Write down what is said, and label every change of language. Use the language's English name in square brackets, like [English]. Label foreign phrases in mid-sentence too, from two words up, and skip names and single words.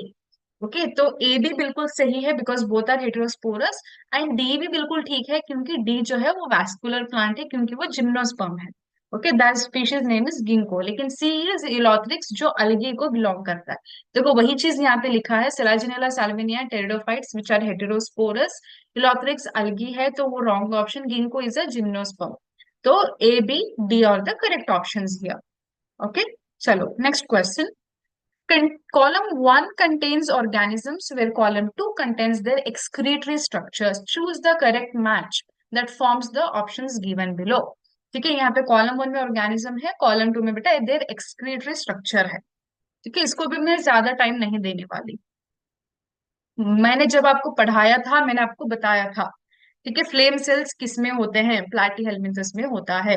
[Hindi] ओके, तो ए भी बिल्कुल सही है [English] because both are heterosporous, and [Hindi] डी भी बिल्कुल ठीक है क्योंकि डी जो है वो [English] vascular plant [Hindi] है, क्योंकि वो जिम्नोस्पर्म है। [English] okay, that species name is Ginkgo, लेकिन C is Ulothrix [Hindi] जो अलगी को बिलोंग करता है। देखो वही चीज यहाँ पे लिखा है, [English] Selaginella Salvinia pteridophytes which are heterosporous, Ulothrix [Hindi] अलगी है, तो वो [English] wrong option, Ginkgo is a gymnosperm. तो A B D are the correct options here. [Hindi] ओके, चलो [English] next question. Column 1 contains organisms where column 2 contains their excretory structures. Choose the correct match that forms the options given below. [Hindi] ठीक है, यहाँ पे कॉलम 1 में ऑर्गेनिज्म है, कॉलम 2 में बेटा [English] their excretory structure [Hindi] है। ठीक है, इसको भी मैं ज्यादा टाइम नहीं देने वाली। मैंने जब आपको पढ़ाया था मैंने आपको बताया था। ठीक है, [English] flame cells [Hindi] किसमें होते हैं, प्लैटीहेल्मिन्थस में होता है।